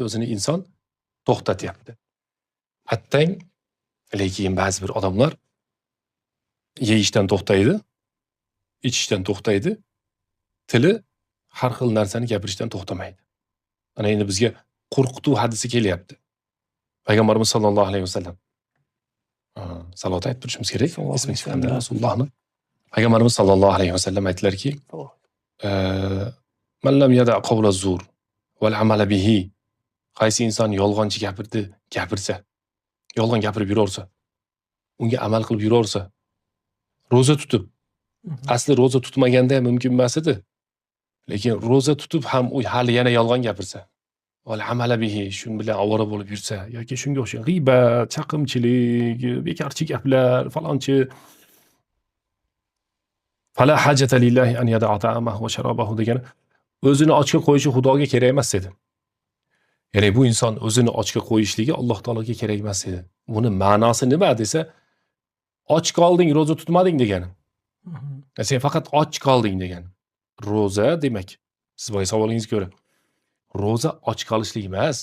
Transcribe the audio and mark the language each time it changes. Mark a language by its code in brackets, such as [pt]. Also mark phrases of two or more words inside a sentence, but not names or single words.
[uz] O'zini inson to'xtatyapti. Attang, lekin ba'zi bir odamlar yeyishdan to'xtaydi, ichishdan to'xtaydi, tili har xil narsani gapirishdan to'xtamaydi. Ana endi bizga qo'rqituv hadisi kelyapti. Payg'ambarimiz [ar] صلى الله عليه وسلم [uz] salovat aytib turishimiz kerak. Ismi chiqqanda Rasulullohni. Payg'ambarimiz [ar] صلى الله عليه وسلم [uz] aytdilarki, [ar] "من لم يدع قول الزور والعمل به." [uz] Qaysi inson yolg'onchi gapirsa, yolg'on gapirib yuraversa, unga amal qilib yuraversa, roza tutib, asli roza tutmaganda ham mumkin emas edi. Lekin roza tutib ham u hali yana yolg'on gapirsa, [ar] والعمل به, [uz] shun bilan ovora bo'lib yursa yoki shunga o'xshagan g'iybat, chaqimchilik, bekorchi gaplar, falonchi [ar] فلا حاجة لله أن يدع طعامه وشرابه [uz] degan o'zini ochga qo'yishi Xudoga kerak emas edi. Ya'ni bu inson o'zini ochga qo'yishligi Alloh taologa kerak emas edi. Buni ma'nosi nima desa, och qolding, roza tutmading degani. Sen faqat och qolding degani. Roza demak, siz boya savolingizga ko'ra, roza och qolishlik emas.